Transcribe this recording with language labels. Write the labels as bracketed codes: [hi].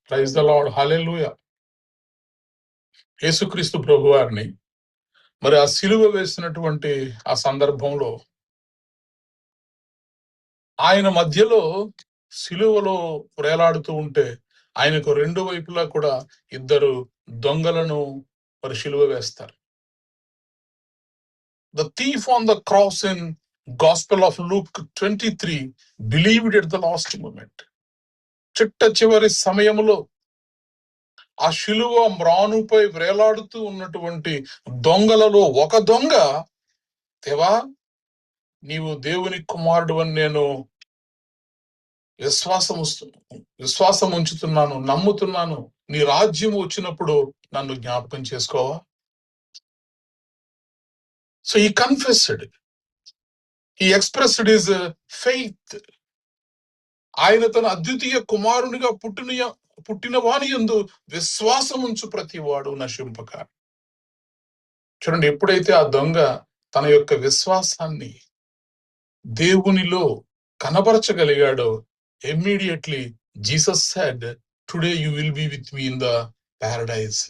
[en] praise the Lord, [te] హల్లెలూయా. యేసుక్రీస్తు ప్రభు వారిని మరి ఆ సిలువ వేసినటువంటి ఆ సందర్భంలో ఆయన మధ్యలో సిలువలో వేలాడుతూ ఉంటే ఆయనకు రెండు వైపులా కూడా ఇద్దరు దొంగలను మరి సిలువ వేస్తారు. [en] The thief on the cross in Gospel of Luke 23 believed at the last moment. [te] చిట్ట చివరి సమయంలో ఆ శిలువ మ్రానుపై వేలాడుతూ ఉన్నటువంటి దొంగలలో ఒక దొంగ, దేవా నీవు దేవుని కుమారుడు అని నేను విశ్వాసం ఉంచుతున్నాను, నమ్ముతున్నాను, నీ రాజ్యం వచ్చినప్పుడు నన్ను జ్ఞాపకం చేసుకోవా? [en] So he confessed, he expressed his faith. [te] ఆయన తన అద్వితీయ కుమారునిగా పుట్టిన వాని యందు విశ్వాసం ఉంచు ప్రతి వాడు నశింపక. చూడండి, ఎప్పుడైతే ఆ దొంగ తన యొక్క విశ్వాసాన్ని దేవునిలో కనబరచగలిగాడో, [en] Immediately Jesus said, today you will be with me in the paradise.